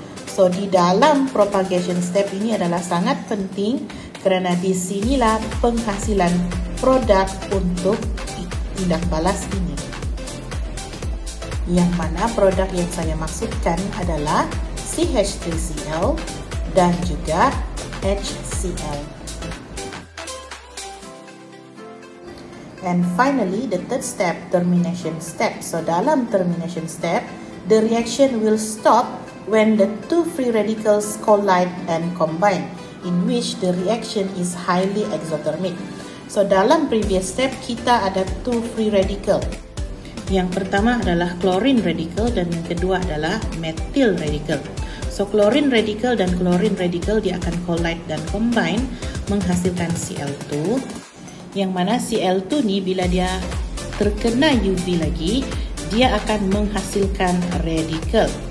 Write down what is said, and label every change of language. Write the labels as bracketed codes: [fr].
[ms] So di dalam propagation step ini adalah sangat penting kerana di sinilah penghasilan produk untuk tindak balas ini. Yang mana produk yang saya maksudkan adalah CH3Cl dan juga HCl. [en] And finally, the third step, termination step. [ms] So dalam [en] termination step, the reaction will stop when the two free radicals collide and combine, in which the reaction is highly exothermic. So [ms] dalam [en] previous step [ms] kita ada [en] two free radical. [ms] Yang pertama adalah chlorine radical dan yang kedua adalah methyl radical. [en] So chlorine radical [ms] dan [en] chlorine radical [ms] dia akan [en] collide [ms] dan [en] combine [ms] menghasilkan [en] Cl2. [ms] Yang mana Cl2 ni bila dia terkena UV lagi, dia akan menghasilkan radical.